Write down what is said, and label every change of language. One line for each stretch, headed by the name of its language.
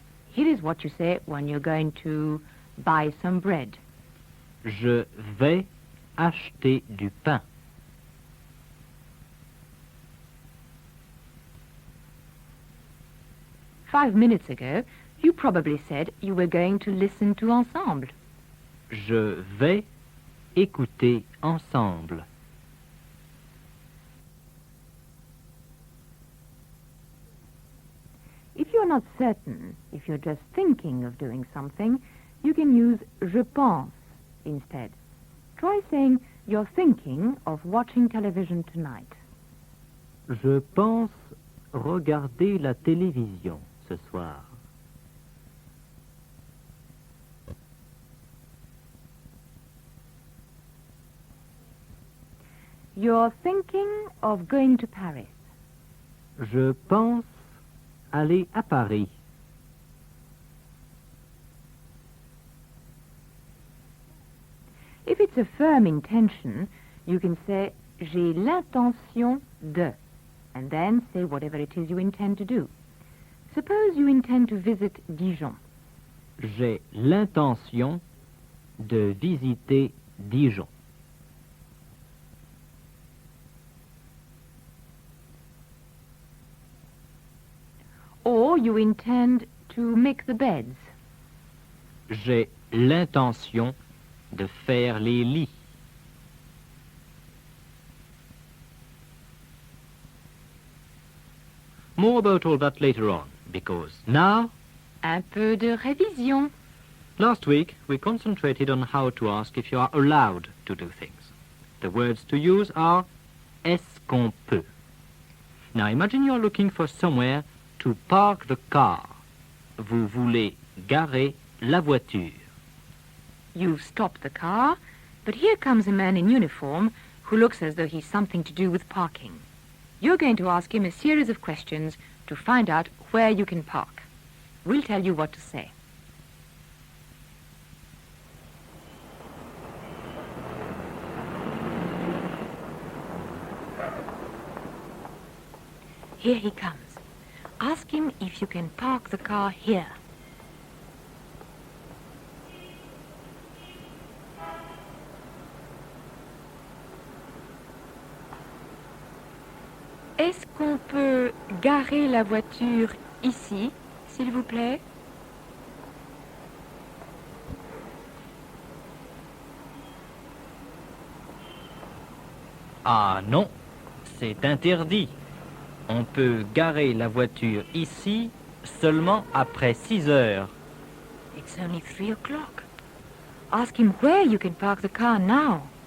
English: Here is what you say when you're going to buy some bread.
French: Je vais acheter du pain.
English: Five minutes ago, you probably said you were going to listen to Ensemble.
French: Je vais écouter Ensemble.
English: If you're not certain, if you're just thinking of doing something, you can use
French: je pense
English: instead. Try saying you're thinking of watching television tonight.
French: Je pense regarder la télévision ce soir.
English: You're thinking of going to Paris.
French: Je pense aller à Paris.
English: If it's a firm intention, you can say
French: j'ai l'intention de,
English: and then say whatever it is you intend to do. Suppose you intend to visit Dijon.
French: J'ai l'intention de visiter Dijon.
English: Or you intend to make the beds.
French: J'ai l'intention de faire les lits.
English: More about all that later on, because now...
French: Un peu de révision.
English: Last week, we concentrated on how to ask if you are allowed to do things. The words to use are
French: est-ce qu'on peut.
English: Now imagine you're looking for somewhere to park the car.
French: Vous voulez garer la voiture.
English: You've stopped the car, but here comes a man in uniform who looks as though he's something to do with parking. You're going to ask him a series of questions to find out where you can park. We'll tell you what to say. Here he comes. Ask him if you can park the car here.
French: Est-ce qu'on peut garer la voiture ici, s'il vous plaît? Ah non, c'est interdit. On peut garer la voiture ici seulement après 6 heures.
English: It's only 3 o'clock. Ask him where you can park the car now.